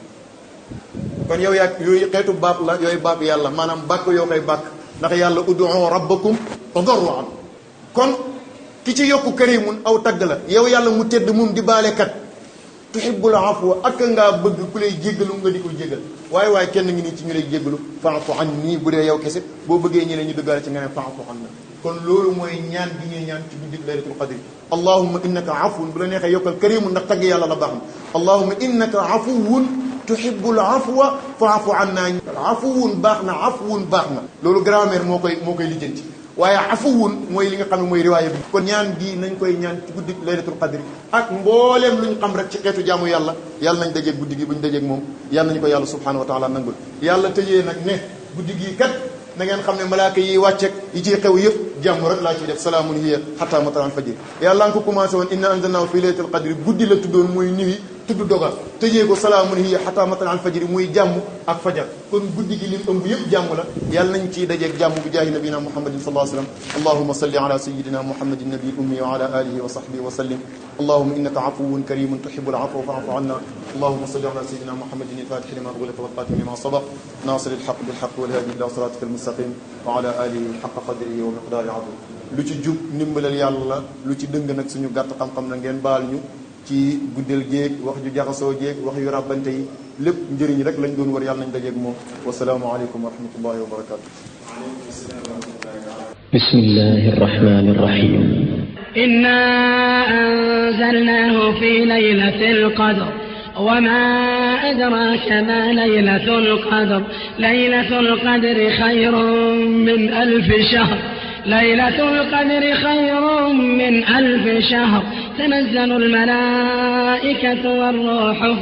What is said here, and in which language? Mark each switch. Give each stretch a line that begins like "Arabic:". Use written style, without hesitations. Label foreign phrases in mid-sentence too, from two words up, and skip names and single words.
Wolof: kon yow yaa yooyu xeetu baat la yooyu baat yàlla maanaam bàkk yoo koy bàkk ndax yàlla
Arabic: ادعوا ربكم تضرعا
Wolof: kon ki ci yokku karimun aw tagg la yow yàlla mu tedd moom di baalekat
Arabic: تحب العفو
Wolof: ak ngaa bëgg ku lay jéggalu nga di ko jéggal waaye kenn ngi nii ci ñu lay jéggalu
Arabic: فاعف عني
Wolof: bu dee yow kese boo bëggee ñi ñu dëggaale ci nga ne
Arabic: فاعف عنا
Wolof: kon loolu mooy ñaan bi ñuy ñaan ci guddi
Arabic: ليلة القدر اللهم إنك عفو
Wolof: bu la neexee yokkal karimun ndax tagg yàlla la baax na
Arabic: اللهم إنك عفو تحب العفو فاعف عنا عفو
Wolof: baax na afuwun baax na loolu grammaire moo koy lijjanti waaye afuwun mooy li nga xam ne mooy riwaaya bi kon ñaan gi nañ koy ñaan ci guddi
Arabic: ليلة القدر
Wolof: ak mbooleem lu ñu xam rek ci xeetu jaamu yàlla yàlla nañ dajeeg guddi gi bu ñu dajeeg moom yàlla nañu ko yàlla
Arabic: سبحانه وتعالى
Wolof: nangul yàlla tëjee nag ne guddi gii kat na ngeen xam ne malaaka yi wàcceeg yi ciy xew yëpp jàmm rek laa ciy def
Arabic: سلام هي حتى مطلع الفجر
Wolof: yàlla nga ko commencé woon
Arabic: إنا أنزلناه في ليلة القدر
Wolof: guddi la tuddoon muy nuit tudd dogal tëjee ko
Arabic: سلام هي حتى مطلع الفجر
Wolof: muy jàmm ak fajar kon guddi gi lim ëmb yëpp jàmm la yàlla nañ ciy dajeeg jàmm bi jaahi
Arabic: نبينا محمد صلى الله عليه وسلم اللهم صل على سيدنا محمد النبي الأمي وعلى آله وصحبه وسلم اللهم إنك عفو كريم تحب العفو فاعف عنا اللهم صل على سيدنا محمد الفاتح لما أغلق والخاتم لما سبق ناصر الحق بالحق والهادي إلى صراطك المستقيم وعلى آله حق قدره ومقداره العظيم
Wolof: lu ci jub ndimbalal yàlla lu ci dëng nag suñu gàtt xam-xam na ngeen baal ñu ci guddal jéeg wax ju jaxasoo jéeg wax yu ràbbante yi lépp njëriñ rek lañ doon war yàlla nañ dajeeg moom
Arabic: والسلام عليكم ورحمة الله وبركاته بسم الله الرحمن الرحيم إنا أنزلناه في ليلة القدر وما أدراك ما ليلة القدر ليلة القدر خير من ألف شهر ليلة القدر خير من ألف شهر تنزل الملائكة والروح